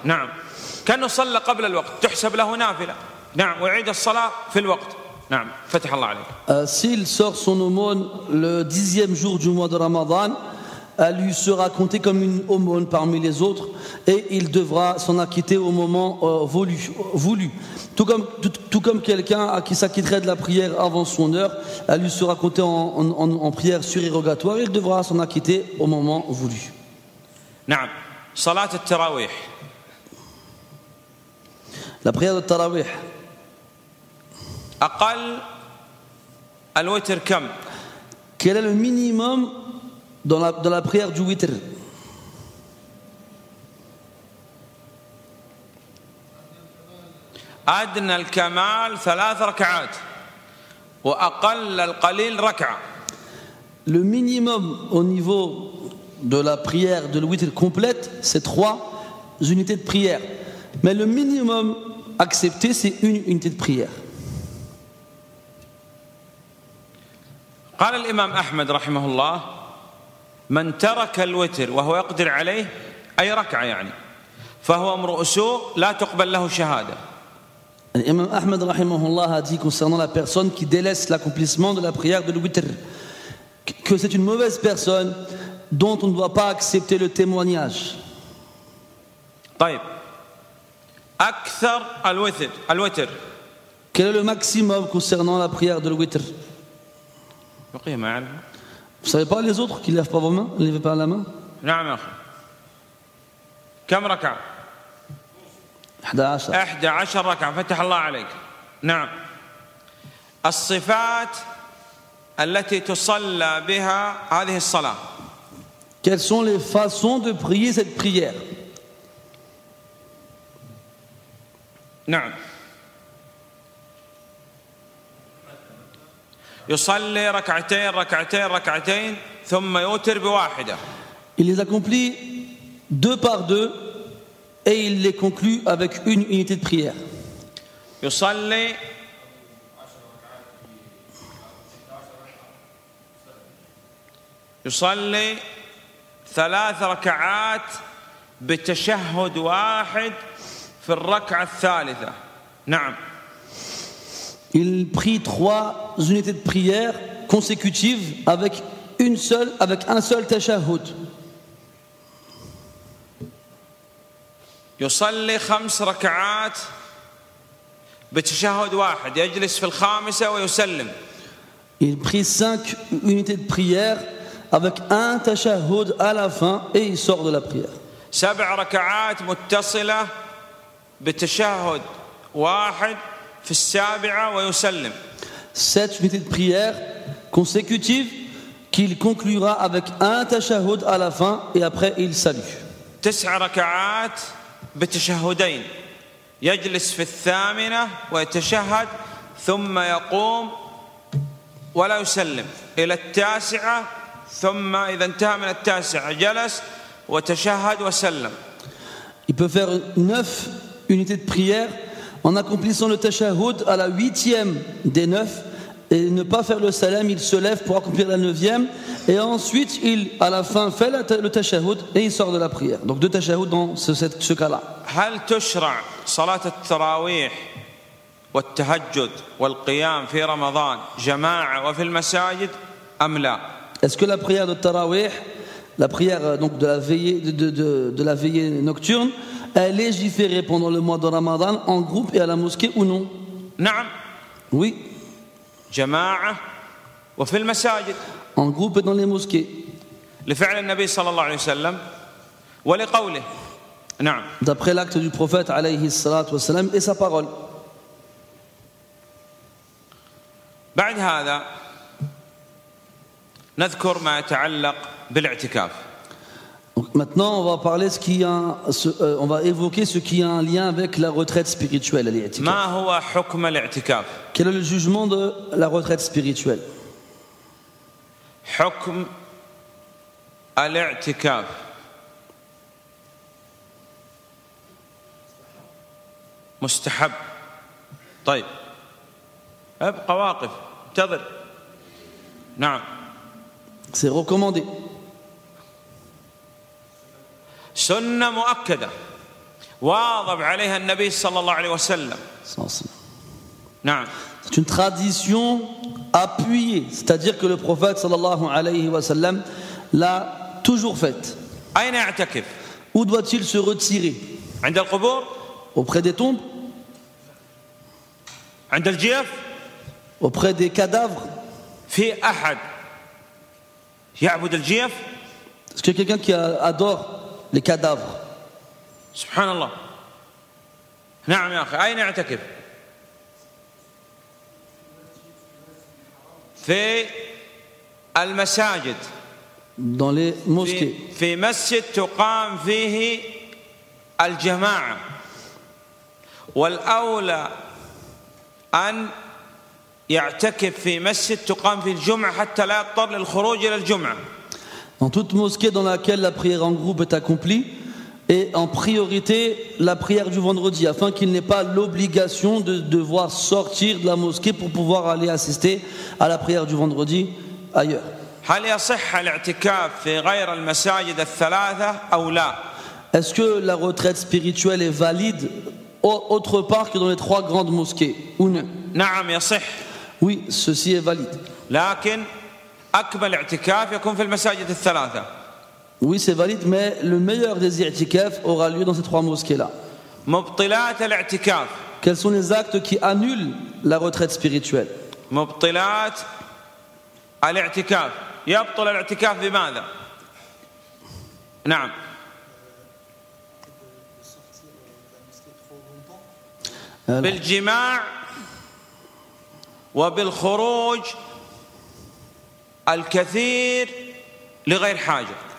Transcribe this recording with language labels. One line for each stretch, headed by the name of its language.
Arabic: نعم كأنه صلى قبل الوقت تحسب له نافلة. نعم ويعيد الصلاة في الوقت. نعم فتح الله عليك.
French: S'il sort son aumône le 10e jour du mois de Ramadan, elle lui sera comptée comme une aumône parmi les autres et il devra s'en acquitter au moment voulu. Tout comme quelqu'un qui s'acquitterait de la prière avant son heure, elle lui sera comptée en prière surérogatoire et il devra s'en acquitter au moment voulu.
Arabic: نعم صلاة التراويح.
French: La prière de Tarawih.
Arabic: أقل الوتر كم؟
French: Quel est le minimum dans la prière du witr?
Arabic: أدنى الكمال 3 ركعات وأقل القليل ركعة.
French: Le minimum au niveau de la prière de l'witr complète, c'est 3 unités de prière. Mais le minimum accepté, c'est 1 unité de prière.
Arabic: قال الإمام أحمد رحمه الله من ترك الوتر وهو يقدر عليه أي ركعة يعني فهو امرؤ سوء لا تقبل له شهادة.
French: L'imam Ahmed rahimahullah a dit concernant la personne qui délaisse l'accomplissement de la prière de l'witr que c'est une mauvaise personne dont on ne doit pas accepter le témoignage.
Arabic: طيب أكثر الوتر
French: Quel est le maximum concernant la prière de l'witr?
Arabic: بقي ما أعرف.
French: Vous savez pas les autres qui ne lèvent pas vos mains, ne lèvez pas la main?
Arabic: نعم يا أخي كم ركعة؟ 11. 11 ركعة فتح الله عليك. نعم الصفات التي تصلى بها هذه الصلاة.
French: Quelles sont les façons de prier cette prière?
Arabic: نعم يصلي ركعتين ثم يوتر بواحدة.
French: Il les accomplit 2 par 2 et il les conclut avec 1 unité de prière.
Arabic: يصلي يصلي 3 ركعات بتشهد واحد في الركعة الثالثة. نعم
French: Il prie 3 unités de prière consécutives avec un seul tashahhud.
Arabic: يصلي 5 ركعات بتشهد واحد يجلس في الخامسة ويسلم.
French: Il prie 5 unités de prière avec un tashahhud à la fin et il sort de la prière.
Arabic: 7 ركعات متصلة بتشهد واحد في 7 ويسلم.
French: 7 unités de prière consécutives qu'il conclura avec un tashahhud à la fin et après il salue.
Arabic: 9 ركعات بتشهدين يجلس في 8 ويتشهد ثم يقوم ولا يسلم إلى 9 ثم إذا انتهى من 9 جلس وتشهد وسلم.
French: Il peut faire 9 unités de prière en accomplissant le tashahhud à la 8e des 9 et ne pas faire le salam, il se lève pour accomplir la 9e et ensuite il à la fin fait le tashahhud et il sort de la prière. Donc 2 tashahhud dans ce cas-là.
Arabic: هل تشرع صلاة التراويح والتهجد والقيام في رمضان جماعة وفي المساجد أم لا؟
French: Est-ce que la prière de Tarawih, la prière donc de la veillée nocturne, est légiférée pendant le mois de Ramadan en groupe et à la mosquée ou non?
Arabic: نعم.
French: Oui.
Arabic: جماعة وفي المساجد.
French: En groupe et dans les mosquées.
Arabic: لفعل النبي صلى الله عليه وسلم ولقوله. نعم.
French: D'après l'acte du prophète
Arabic: alayhi salatu wassalam
French: et sa parole.
Arabic: بعد هذا نذكر ما يتعلق بالاعتكاف.
French: Donc maintenant, on va parler on va évoquer ce qui a un lien avec la retraite spirituelle.
Arabic: ما هو حكم الاعتكاف؟
French: Quel est le jugement de la retraite spirituelle?
Arabic: حكم الاعتكاف مستحب. طيب ابقى واقف انتظر. نعم.
French: C'est recommandé.
Arabic: سنة مؤكدة واظب عليها النبي صلى الله عليه وسلم. نعم.
French: C'est une tradition appuyée, c'est-à-dire que le prophète
Arabic: sallallahu alayhi wa sallam
French: l'a toujours faite.
Arabic: أين يعتكف؟
French: Où doit-il se retirer?
Arabic: عند القبور؟
French: Auprès des tombes?
Arabic: عند الجيف؟
French: Auprès des cadavres?
Arabic: في أحد يعبد الجيف؟
French: Est-ce qu'il y a quelqu'un qui adore les cadavres?
Arabic: سبحان الله. نعم يا أخي. أين يعتكف؟ في المساجد.
French: Dans les mosquées.
Arabic: في مسجد تقام فيه الجماعة. والأولى أن يعتكف في مسجد تقام فيه الجمعة حتى لا يضطر للخروج إلى الجمعة.
French: Dans toute mosquée dans laquelle la prière en groupe est accomplie, et en priorité la prière du vendredi, afin qu'il n'ait pas l'obligation de devoir sortir de la mosquée pour pouvoir aller assister à la prière du vendredi ailleurs.
Arabic: هل يصح الاعتكاف في غير المساجد الثلاثة أو لا؟
French: Est-ce que la retraite spirituelle est valide autre part que dans les 3 grandes mosquées ou non?
Arabic: نعم يصح.
French: Oui, ceci est valide.
Arabic: لكن أكمل اعتكاف يكون في المساجد الثلاثة.
French: Oui, c'est valide, mais le meilleur des i'tikaf aura lieu dans ces 3 mosquées-là.
Arabic: مبطلات الاعتكاف.
French: Quels sont les actes qui annulent la retraite spirituelle?
Arabic: مبطلات الاعتكاف. يبطل الاعتكاف بماذا؟ نعم. بالجماع وبالخروج الكثير لغير حاجة.